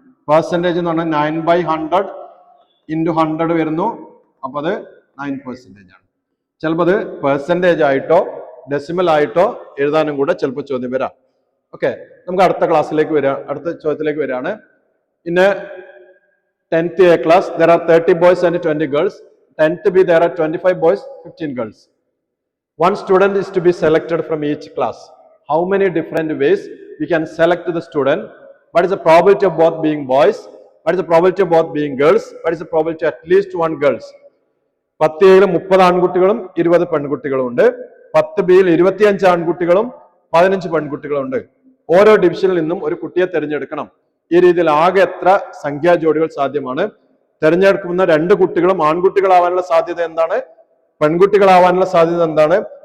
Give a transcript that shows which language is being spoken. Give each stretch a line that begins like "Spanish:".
Malayalam: Percentage എന്ന് പറഞ്ഞാൽ 9 by 100 into 100 വരുന്നു. അപ്പൊ അത് 9% ആണ്. ചിലപ്പോൾ അത് പെർസെൻറ്റേജ് ആയിട്ടോ ഡെസിമൽ ആയിട്ടോ എഴുതാനും കൂടെ ചിലപ്പോൾ ചോദ്യം വരാം. ഓക്കെ, നമുക്ക് അടുത്ത ക്ലാസ്സിലേക്ക് വരാം, അടുത്ത ചോദ്യത്തിലേക്ക് വരികയാണ്. പിന്നെ
English: 10th A class, there are 30 boys and 20 girls. 10th B, there are 25 boys, 15 girls. One student is to be selected from each class. How many different ways we can select the student? What is the probability of both being boys? What is the probability of both being girls? What is the probability at least one girls?
Malayalam: 10 A യിൽ 30 ആൺകുട്ടികളും 20 പെൺകുട്ടികളും ഉണ്ട്. 10 B യിൽ 25 ആൺകുട്ടികളും 15 പെൺകുട്ടികളും ഉണ്ട്. ഓരോ ഡിവിഷനിൽ നിന്നും ഒരു കുട്ടിയെ തിരഞ്ഞെടുക്കണം. ഈ രീതിയിൽ ആകെ എത്ര സംഖ്യാ ജോഡികൾ സാധ്യമാണ്? തിരഞ്ഞെടുക്കുന്ന രണ്ട് കുട്ടികളും ആൺകുട്ടികളാവാനുള്ള സാധ്യത എന്താണ്? പെൺകുട്ടികളാവാനുള്ള സാധ്യത എന്താണ്?